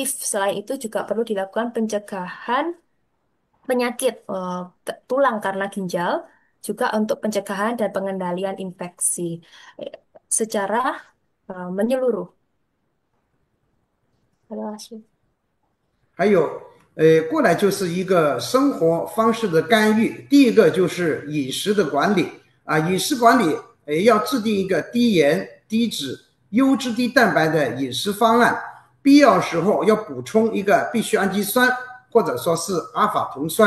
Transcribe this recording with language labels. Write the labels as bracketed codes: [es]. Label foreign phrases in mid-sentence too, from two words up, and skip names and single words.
[id] Selain itu juga perlu dilakukan pencegahan penyakit tulang karena ginjal, juga untuk pencegahan dan pengendalian infeksi eh, secara menyeluruh. Terima kasih. [zh] 还有，过来就是一个生活方式的干预。第一个就是饮食的管理啊，饮食管理，要制定一个低盐、低脂、优质低蛋白的饮食方案。必要时候要补充一个必需氨基酸，或者说是阿法酮酸。